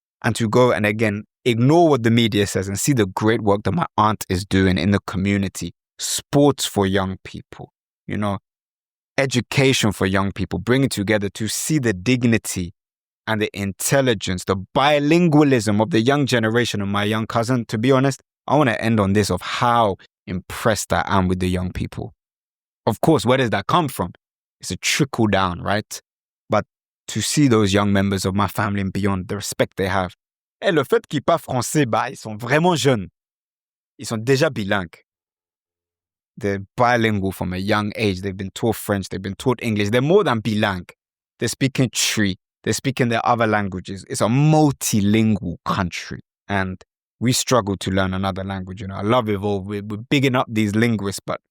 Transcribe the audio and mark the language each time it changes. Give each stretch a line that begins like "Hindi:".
English: And to go and again, ignore what the media says and see the great work that my aunt is doing in the community, sports for young people, education for young people, bring it together to see the dignity and the intelligence, the bilingualism of the young generation of my young cousin. To be honest, I want to end on this of how impressed I am with the young people. Of course, where does that come from? It's a trickle down, right? But to see those young members of my family and beyond, the respect they have.
French: Et le fait qu'ils parlent français, ils sont vraiment jeunes. Ils sont déjà bilingues.
English: They're bilingual from a young age. They've been taught French. They've been taught English. They're more than bilingue. They're speaking Twi. They're speaking their other languages. It's a multilingual country. And we struggle to learn another language. I love Evolve. We're bigging up these linguists, but